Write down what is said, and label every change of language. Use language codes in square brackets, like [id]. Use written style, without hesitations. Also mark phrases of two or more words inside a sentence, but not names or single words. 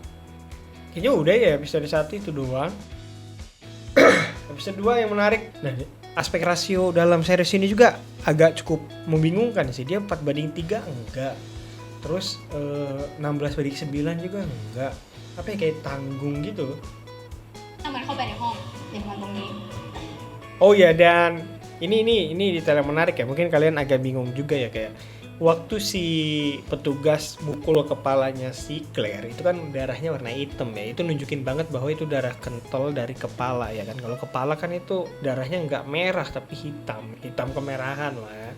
[id] Kayaknya udah ya episode 1 itu doang. Episode 2 yang menarik. Nah, aspek rasio dalam series ini juga agak cukup membingungkan sih. Dia 4:3 enggak. Terus 16:9 juga enggak. Apa ya, kayak tanggung gitu. [th] มันเข้าไปในห้องตรงนี้ [id] Oh ya, dan ini detail yang menarik ya. Mungkin kalian agak bingung juga ya, kayak waktu si petugas mukul kepalanya si Claire itu kan darahnya warna hitam ya, itu nunjukin banget bahwa itu darah kental dari kepala ya kan. Kalau kepala kan itu darahnya nggak merah tapi hitam kemerahan lah ya.